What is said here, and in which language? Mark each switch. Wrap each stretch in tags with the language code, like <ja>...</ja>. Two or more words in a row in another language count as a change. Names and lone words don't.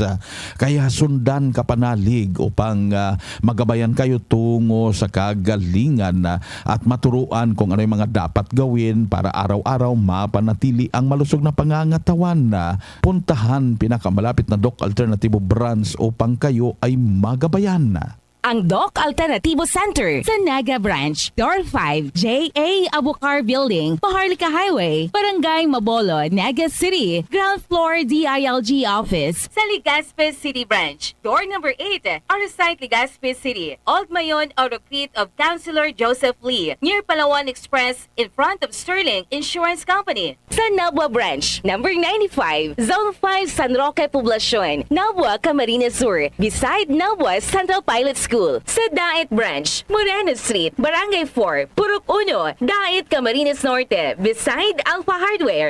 <tl>Kaya sundan ka panalig upang magabayan kayo tungo sa kagalingan at maturuan kung ano yung mga dapat gawin para araw-araw mapanatili ang malusog na pangangatawan. Puntahan pinakamalapit na Doc Alternativo branch upang kayo ay magabayan. Ang Doc Alternativo Center sa Naga Branch, Door 5, J.A.</tl> <en>Abucar Building, Paharlika Highway, Barangay Mabolo, Naga City, Ground Floor DILG Office, sa Legazpi City Branch, Door number 8, Arsite Legazpi City, Old Mayon Auto Crete of Councilor Joseph Lee, near Palawan Express, in front of Sterling Insurance Company. Sa Nabua Branch, number 95, Zone 5, San Roque Poblacion, Nabua, Camarines Sur, beside Nabua Central Pilot School. Sa Dait Branch, Moreno Street, Barangay 4, Purok 1, Dait, Camarines Norte, beside Alpha Hardware.</en>